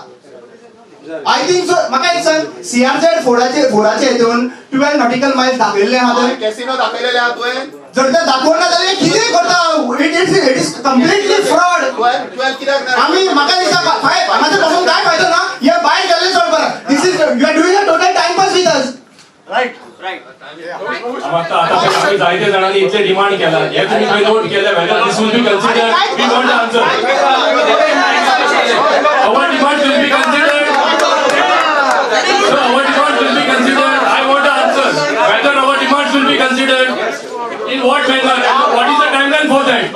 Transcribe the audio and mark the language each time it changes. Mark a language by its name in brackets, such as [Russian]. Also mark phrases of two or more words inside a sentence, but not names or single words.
[English] I think so. [Konkani] म्हाका एक सांग, CRZ फोर्डाचे हितून 12 [English] nautical miles [Konkani] दाखयल्ले आहा थंय, कॅसिनो दाखयलेले आहा तुवें? जर ते दाखोवना जाल्यार कितें करता? [English] It is completely fraud. [Konkani] 12 कित्याक ना? आमी म्हाका दिसता हांगासर बसून काय फायदो ना, हे भायर गेल्ले चड बरं. [English] This is you are doing a total timepass with us. राईट. [Konkani] आता जायते जाणांनी इतले डिमांड केला, हे तुम्ही काही नोट केलं [English] whether this will be considered? We want the answer. Our demand will be considered. So our demand will be considered. I want the answer. Whether our demands will be considered, in what manner, and what is the timeline for that?